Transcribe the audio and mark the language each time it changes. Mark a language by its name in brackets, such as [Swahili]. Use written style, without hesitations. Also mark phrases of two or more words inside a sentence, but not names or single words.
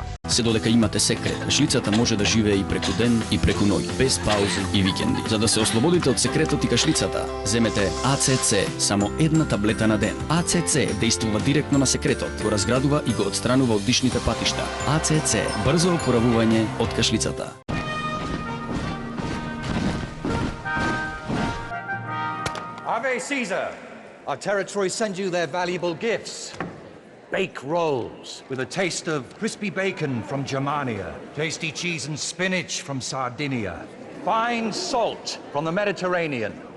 [Macedonian] Се додека имате секрет, кашлицата може да живее и преку ден и преку ноќ, без паузи и викенди. За да се ослободите од секретот и кашлицата, земете АЦЦ, само една таблета на ден. АЦЦ действува директно на секретот, го разградува и го отстранува од дишните патишта. АЦЦ, брзо опоравување од кашлицата. [Latin] Ave Caesar! [English] Our territories send you their valuable gifts. Bake rolls with a taste of crispy bacon from Germania, tasty cheese and spinach from Sardinia, fine salt from the Mediterranean.